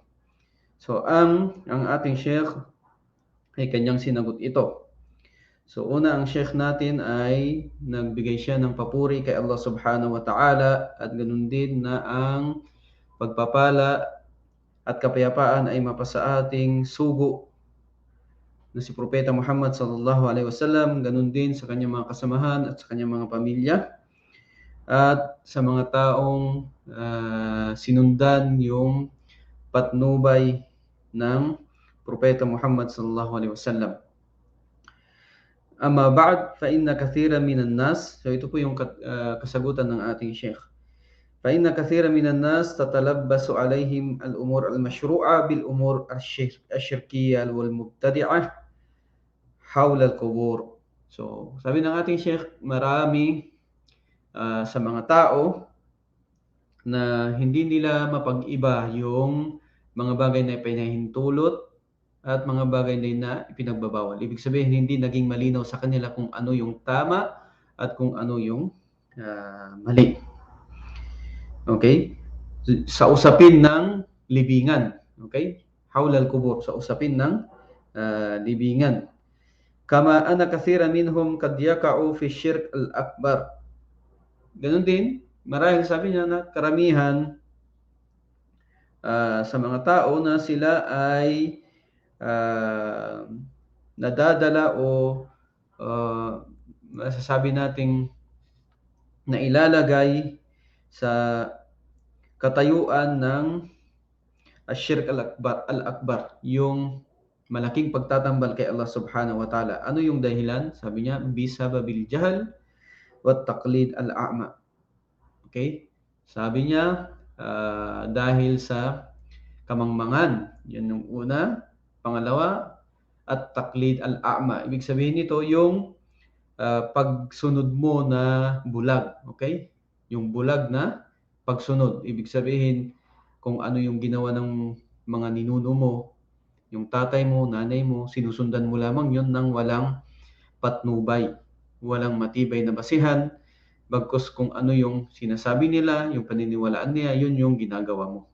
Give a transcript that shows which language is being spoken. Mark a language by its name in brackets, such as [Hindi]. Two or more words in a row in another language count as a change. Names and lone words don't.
[Filipino] So ang ating Sheikh ay kanyang sinagot ito. So una, ang Sheikh natin ay nagbigay siya ng papuri kay Allah [Arabic] سبحانه وتعالى, [Filipino] at ganun din na ang pagpapala at kapayapaan ay mapasa ating sugo na si Propeta Muhammad [Arabic] صلى الله عليه وسلم, [Filipino] ganun din sa kanyang mga kasamahan at sa kanyang mga pamilya, at sa mga taong sinundan yung patnubay ng Propeta Muhammad [Arabic] صلى الله عليه وسلم. أما بعد فإن كثيرا من الناس, [Filipino] so ito po yung kasagutan ng ating Sheikh. [Arabic] فإن كثيرا من الناس تتلبس عليهم الأمور المشروعة بالأمور الشركية والمبتدعة حول القبور. [Filipino] So, sabi ng ating Sheikh, marami sa mga tao na hindi nila mapag-iba yung mga bagay na ipinahintulot at mga bagay na ipinagbabawal. Ibig sabihin, hindi naging malinaw sa kanila kung ano yung tama at kung ano yung mali. Okay? Sa usapin ng libingan. Okay? [Arabic] حول القبور, [Filipino] sa usapin ng libingan. [Arabic] كما أن كثيرا منهم قد يقع في الشرك الأكبر. [Filipino] Ganun din, marahil sabi niya na karamihan sa mga tao na sila ay nadadala o masasabi nating na ilalagay sa katayuan ng [Arabic] الشرك الأكبر, [Filipino] yung malaking pagtatambal kay Allah [Arabic] سبحانه وتعالى. [Filipino] Ano yung dahilan? Sabi niya, [Arabic] بسبب الجهل والتقليد الأعمى. [Filipino] Okay? Sabi niya, dahil sa kamangmangan. Yan yung una. Pangalawa, [Arabic] التقليد الأعمى. [Filipino] Ibig sabihin nito, yung pagsunod mo na bulag. Okay? Yung bulag na pagsunod. Ibig sabihin, kung ano yung ginawa ng mga ninuno mo, yung tatay mo, nanay mo, sinusundan mo lamang yun ng walang patnubay, walang matibay na basihan, bagkus kung ano yung sinasabi nila, yung paniniwalaan nila, yun yung ginagawa mo.